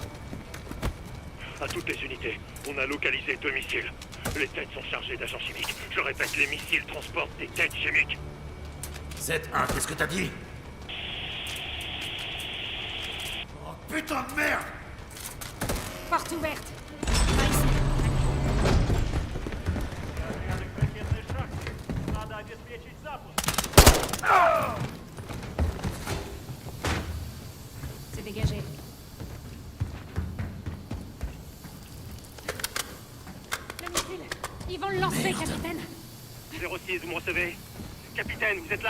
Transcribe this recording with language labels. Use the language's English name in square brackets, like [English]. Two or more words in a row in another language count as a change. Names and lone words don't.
[French] À toutes les unités, on a localisé 2 missiles. Les têtes sont chargées d'agents chimiques. Je répète, les missiles transportent des têtes chimiques. 7-1, qu'est-ce que t'as dit? putain de merde! Porte ouverte. Par ici. [Russian] Надо обеспечить запуск. [French] C'est dégagé. Le missile. Ils vont le lancer, capitaine. 06, vous me recevez? Capitaine, vous êtes là?